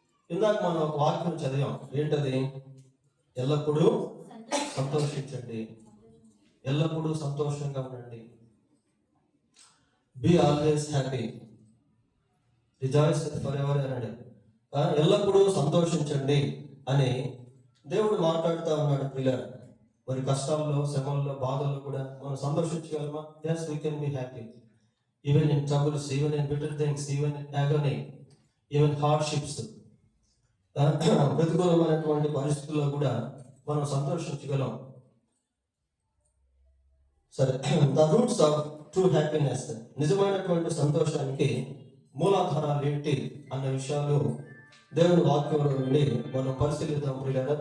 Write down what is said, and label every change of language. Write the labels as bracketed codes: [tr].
[te] ఇందాక మనం ఒక వాక్యం చదివాం, ఏంటది? ఎల్లప్పుడూ సంతోషించండి, ఎల్లప్పుడూ సంతోషంగా ఉండండి. [en] Be always happy, rejoice forever అనండి. [te] ఎల్లప్పుడూ సంతోషించండి అని దేవుడు మాట్లాడుతూ ఉన్నాడు ప్రియులారా. మరి కష్టాల్లో, శ్రమల్లో, బాధల్లో కూడా మనం సంతోషించగలమా? [en] yes, we can be happy even in troubles, even in bitter things, even in agony, even hardships. [te] ప్రతికూలమైనటువంటి పరిస్థితుల్లో కూడా మనం సంతోషించగలం. సరే, [en] the roots of true happiness, [te] నిజమైనటువంటి సంతోషానికి మూలాధారాలు ఏంటి అన్న విషయాలు దేవుని వాక్యంలో నుండి మనం పరిశీలిద్దాం ప్రియులారా.